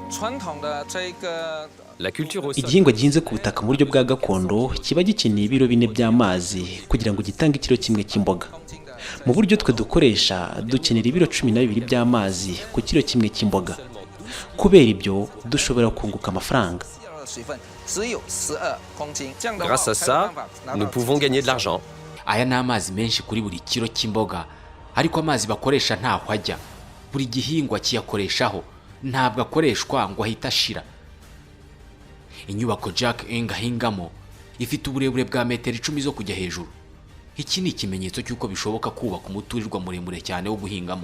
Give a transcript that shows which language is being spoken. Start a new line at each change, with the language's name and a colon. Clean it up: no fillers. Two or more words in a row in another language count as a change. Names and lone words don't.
Kinyarwanda: Igihingwa gihinze ku butaka mu buryo bwa gakondo kiba gikeneye ibiro 4 by'amazi kugira ngo gitange ikiro kimwe cy'imboga. Mu buryo twe dukoresha dukenera ibiro 12 by'amazi ku kiro kimwe cy'imboga. Kubera ibyo dushobora kunguka amafaranga.
French: Grâce à ça, nous pouvons gagner de l'argent.
Kinyarwanda: Aya ni amazi menshi kuri buri kiro cy'imboga, ariko amazi bakoresha ntaho ajya. Buri gihingwa kiyakoreshaho, ntabwo akoreshwa ngo ahita ashira. Inyubako Jack Eng ahingamo ifite uburebure bwa metero 10 zo kujya hejuru. Iki ni ikimenyetso cy'uko bishoboka kubaka umuturirwa muremure cyane wo guhingamo.